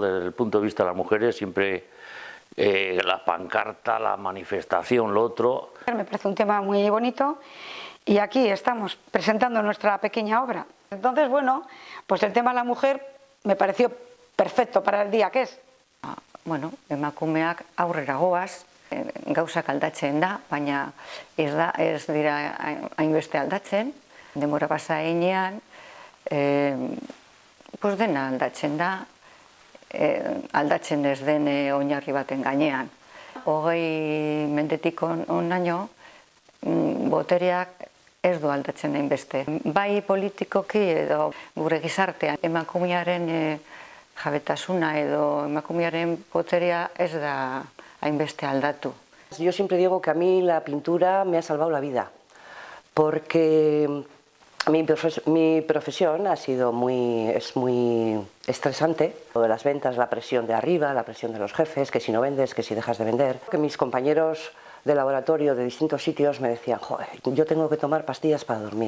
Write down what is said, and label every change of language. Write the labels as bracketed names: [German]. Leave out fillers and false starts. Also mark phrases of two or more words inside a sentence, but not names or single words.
[Spanish] Desde el punto de vista de las mujeres, siempre la pancarta, la manifestación, lo otro. Me parece un tema muy bonito y aquí estamos presentando nuestra pequeña obra. Entonces, bueno, pues el tema de la mujer me pareció perfecto para el día que es. [Basque] Bueno, emakumeak aurrera goaz, gauzak aldatzen da, baina ez dira hainbeste aldatzen, denbora pasa heinean, pues dena aldatzen da, aldatzen ez den oinarri baten gainean. 20 mendetik onaino, botereak ez du aldatzen hainbeste. Bai politikoki edo gure gizartean emakumearen jabetasuna edo emakumearen boterea ez da hainbeste aldatu. [Spanish] Yo siempre digo que a mí la pintura me ha salvado la vida, porque mi profesión es muy estresante. Lo de las ventas, la presión de arriba, la presión de los jefes, que si no vendes, que si dejas de vender. Que mis compañeros de laboratorio de distintos sitios me decían, joder, yo tengo que tomar pastillas para dormir.